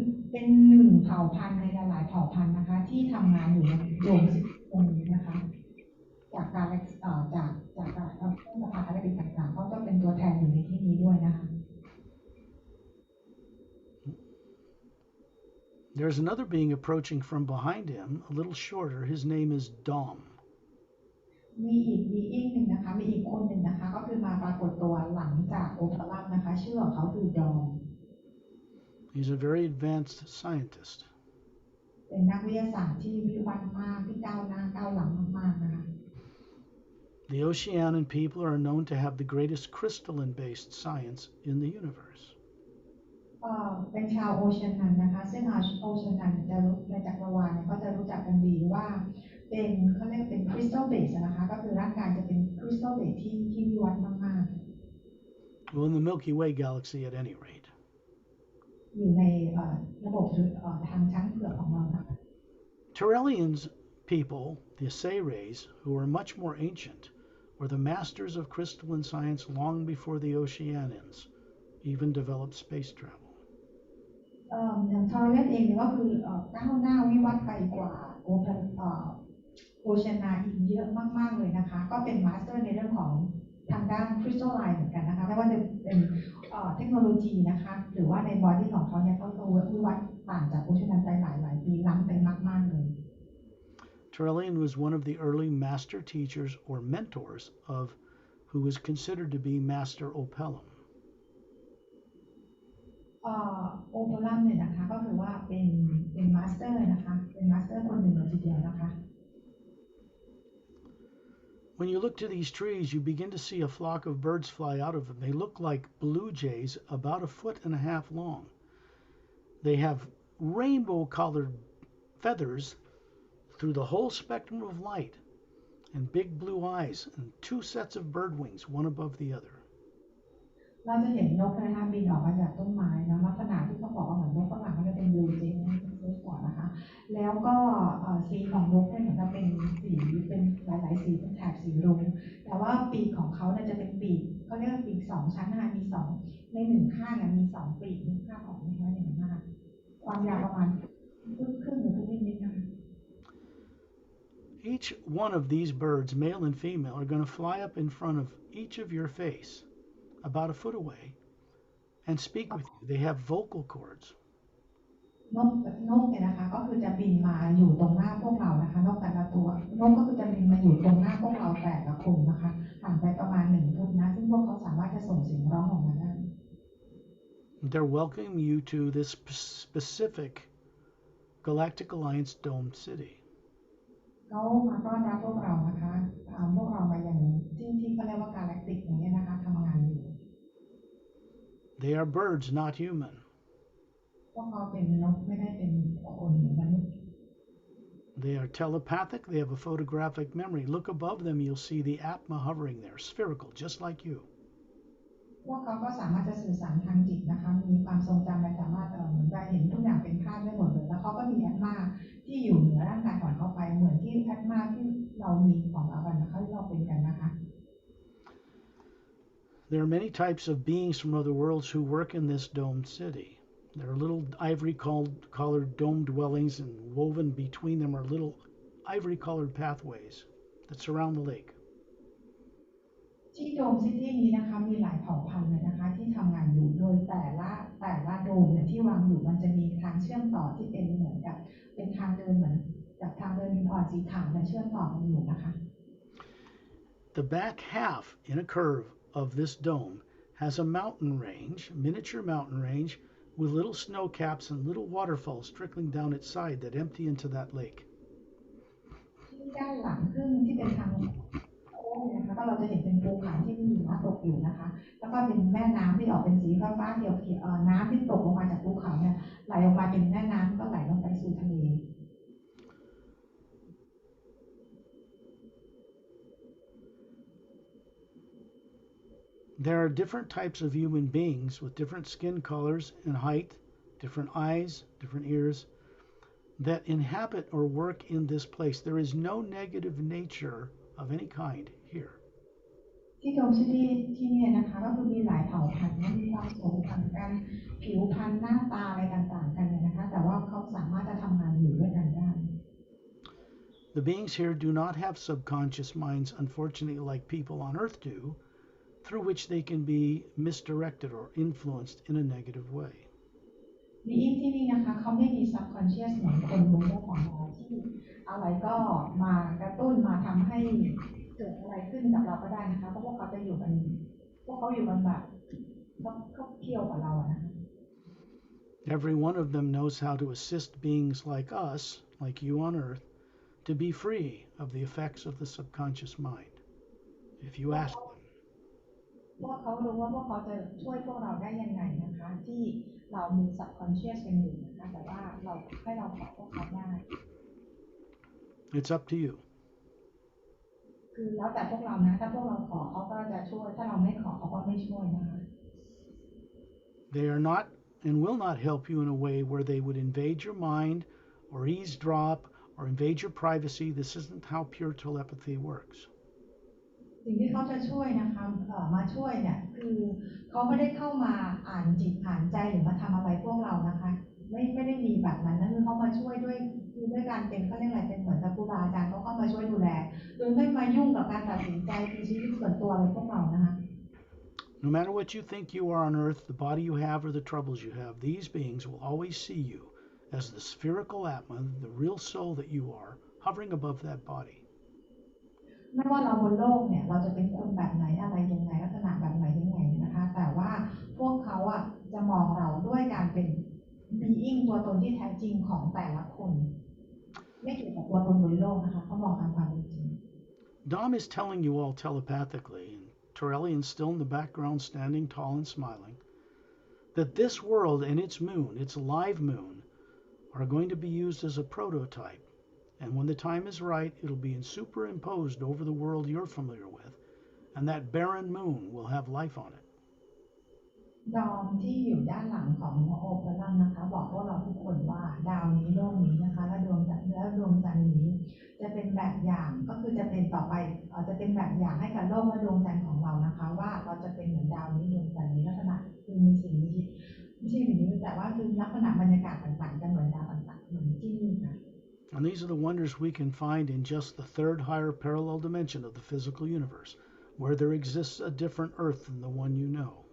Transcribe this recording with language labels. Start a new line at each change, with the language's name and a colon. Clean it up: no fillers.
Thai: เป็นหนึ่งเผ่าพันธุ์ในหลายๆเผ่าพันธุ์นะคะที่ทำงานอยู่ในดวงตรงนี้นะคะจากการจากเครื่องสภาอะไรต่างๆก็จะเป็นตัวแทนอยู่ในที่นี้ด้วยนะคะ
English: There's another being approaching from behind him, a little shorter. His name is Dom.
Thai: มีอีกหนึ่งนะคะมีอีกคนหนึ่งนะคะก็คือมาปรากฏตัวหลังจากโอเพลัมนะคะชื่อของเขาคือดอม
English: He's a very advanced scientist.
Thai: เป็นนักวิทยาศาสตร์ที่วิวัฒน์มากที่ก้าวหน้าก้าวหลังมากๆนะคะ
English: The Oceanian people are known to have the greatest crystalline-based science in the universe.
Thai: เป็นชาวโอเชียนันนะคะซึ่งโอเชียนันจะรู้ในจักรวาลเนี่ยก็จะรู้จักกันดีว่าเป็นเขาเรียกเป็นคริสตัลเบสนะคะก็คือร่างกายจะเป็นคริสตัลเบสที่วิวัฒน์มากๆ
English: Well, in the Milky Way galaxy, at any rate.
Thai: อยู่ในระบบทางช้างเผือกของเราค่ะ
English: Terrellians people, the Sayrays, who are much more ancient, were the masters of crystalline science long before the Oceanians even developed space travel.
Thai: อย่างทอร์เรนเองเนี่ยก็คือก้าวหน้าวิวัฒน์ไปกว่าโอเชียนาอีกเยอะมากๆเลยนะคะก็เป็นมาสเตอร์ในเรื่องของทางด้านคริสตัลไลน์เหมือนกันนะคะไม่ว่าจะเป็นเทคโนโลยีนะคะหรือว่าในบอดี้ของเขาเนี่ยก็วิวัฒน์ต่างจากโอเชียนาไปหลายปีล้ำไปมากๆเลย
English: Terrellian was one of the early master teachers or mentors of who was considered to be Master Opellum.
Thai: โอเพลัมเนี่ยนะคะก็คือว่าเป็นมาสเตอร์นะคะเป็นมาสเตอร์คนหนึ่งเลยทีเดียวนะคะ
English: When you look to these trees, you begin to see a flock of birds fly out of them. They look like blue jays about 1.5 feet long. They have rainbow-colored feathers through the whole spectrum of light and big blue eyes and 2 sets of bird wings, one above the other.
Thai: เราจะเห็นนกนะคะบินออกมาจากต้นไม้นะลักษณะที่เขาบอกว่าเหมือนนกฝรั่งมันจะเป็นบลูเจย์ก่อนนะคะแล้วก็สีของนกเนี่ยเหมือนจะเป็นสีเป็นหลายๆสีเป็นแถบสีรุ้งแต่ว่าปีกของเขาเนี่ยจะเป็นปีกเขาเรียกว่าปีก2 ชั้นนะคะมี2ใน1ข้างมี2ปีกนึกภาพออกไหมคะอย่างนั้นนะคะความยาวประมาณครึ่งหรือนิดๆนะคะ
English: each one of these birds, male and female, are going to fly up in front of each of your face, about a foot away, and speak with you. They have vocal cords.
Thai: นกเนี่ยนะคะก็คือจะบินมาอยู่ตรงหน้าพวกเรานะคะนกแต่ละตัวนกก็คือจะบินมาอยู่ตรงหน้าพวกเราแต่ละคนนะคะห่างไปประมาณ1 ฟุตนะซึ่งพวกเขาสามารถจะส่งเสียงร้องออกมาได้
English: They're welcoming you to this specific Galactic Alliance domed city.
Thai: เขามาต้อนรับพวกเรานะคะพวกเรามาอย่างที่เขาเรียกว่ากาแล็กติกอย่างนี้นะคะทำงานอยู่
English: They are birds, not human.
Thai: พวกเขาเป็นนกไม่ได้เป็นคนเหมือนมนุษย์
English: They are telepathic. They have a photographic memory. Look above them, you'll see the Atma hovering there, spherical, just like you.
Thai: พวกเขาก็สามารถจะสื่อสารทางจิตนะคะมีความทรงจำและสามารถเหมือนกับเห็นทุกอย่างเป็นภาพได้หมดเลยแล้วเขาก็มีแอตมาที่อยู่เหนือร่างกายก่อนเข้าไปเหมือนที่แอตมาที่เรามีของเรากันนะคะที่เราเป็นกันนะคะ
English: There are many types of beings from other worlds who work in this domed city. There are little ivory-colored dome dwellings, and woven between them are little ivory-colored pathways that surround the lake.
Thai: ที่โดมซิตี้นี้นะคะมีหลายเผ่าพันธุ์เลยนะคะที่ทำงานอยู่โดยแต่ละโดมเนี่ยที่วางอยู่มันจะมีทางเชื่อมต่อที่เป็นเหมือนกับเป็นทางเดินเหมือนกับทางเดินหินอ่อนสีขาวและเชื่อมต่อกันอยู่นะคะ
English: The back half in a curve of this dome has a mountain range, miniature mountain range, with little snow caps and little waterfalls trickling down its side that empty into that lake.
Thai: ที่ด้านหลังซึ่งที่เป็นทางโค้งนะคะก็เราจะเห็นเป็นภูเขาที่มีหิมะตกอยู่นะคะแล้วก็เป็นแม่น้ำที่ออกเป็นสีฟ้าๆเขียวน้ำที่ตกลงมาจากภูเขาเนี่ยไหลออกมาเป็นแม่น้ำก็ไหลลงไปสู่ทะเล
English: There are different types of human beings with different skin colors and height, different eyes, different ears, that inhabit or work in this place. There is no negative nature of any kind here.
Thai: ที่โดมซิตี้ที่นี่นะคะก็คือมีหลายเผ่าพันธุ์มีความสูงต่างกันผิวพรรณหน้าตาอะไรต่างๆกันเนี่ยนะคะแต่ว่าเขาสามารถจะทำงานอยู่ด้วยกันได้
English: The beings here do not have subconscious minds, unfortunately, like people on Earth do, through which they can be misdirected or influenced in a negative way.
Thai: บีอิงที่นี่นะคะเขาไม่มี subconscious เหมือนคนบนโลกของเราที่อะไรก็มากระตุ้นมาทำให้เกิดอะไรขึ้นกับเราก็ได้นะคะเพราะพวกเขาจะอยู่กันพวกเขาอยู่กันแบบเขาเที่ยวกับเราอะนะคะ
English: Every one of them knows how to assist beings like us, like you on Earth, to be free of the effects of the subconscious mind, if you ask them.
Thai: พวกเขารู้ว่าพวกเขาจะช่วยพวกเราได้ยังไงนะคะที่เรามี subconscious กันอยู่นะคะแต่ว่าเราให้เราขอพวกเขาได้
English: It's up to you.
Thai: คือแล้วแต่พวกเรานะถ้าพวกเราขอเขาก็จะช่วยถ้าเราไม่ขอเขาก็ไม่ช่วยนะคะ
English: They are not and will not help you in a way where they would invade your mind or eavesdrop or invade your privacy. This isn't how pure telepathy works.
Thai: สิ่งที่เขาจะช่วยนะคะมาช่วยเนี่ยคือเขาไม่ได้เข้ามาอ่านจิตอ่านใจหรือมาทำอะไรพวกเรานะคะไม่ได้มีแบบนั้นนั่นคือเขามาช่วยด้วยคือด้วยการเป็นเขาเรียกอะไรเป็นเหมือนกับครูบาอาจารย์เขาเข้ามาช่วยดูแลโดยไม่มายุ่งกับการตัดสินใจในชีวิตส่วนตัวอะไรพวกเรานะคะ
English: No matter what you think you are on Earth, the body you have or the troubles you have, these beings will always see you as the spherical Atma, the real soul that you are, hovering above that body.
Thai: ไม่ว่าเราบนโลกเนี่ยเราจะเป็นคนแบบไหนอะไรยังไงลักษณะแบบไหนยังไงนะคะแต่ว่าพวกเขาอ่ะจะมองเราด้วยการเป็น being ตัวตนที่แท้จริงของแต่ละคนไม่เกี่ยวกับตัวตนบนโลกนะคะเขามองตามความเป็นจริง
English: Dom is telling you all telepathically, and Torellian's still in the background standing tall and smiling, that this world and its moon, its live moon, are going to be used as a prototype. And when the time is right, it'll be superimposed over the world you're familiar with, and that barren moon will have life on it.
Thai: ดอมที่อยู่ด้านหลังของโอเปรัมนะคะบอกพวกเราทุกคนว่าดาวนี้โลกนี้นะคะและดวงจันทร์นี้จะเป็นแบบอย่างก็คือจะเป็นต่อไปจะเป็นแบบอย่างให้กับโลกและดวงจันทร์ของเรานะคะว่าเราจะเป็นเหมือนดาวนี้ดวงจันทร์นี้ลักษณะคือมีสิ่งมีชีวิตไม่ใช่สิ่งมีชีวิตแต่ว่าคือลักษณะบรรยากาศต่างๆจะเหมือนดาวต่างๆเหมือนที่นี่ค่ะ
English: And these are the wonders we can find in just the third higher parallel dimension of the physical universe, where there exists a different earth than the one you know.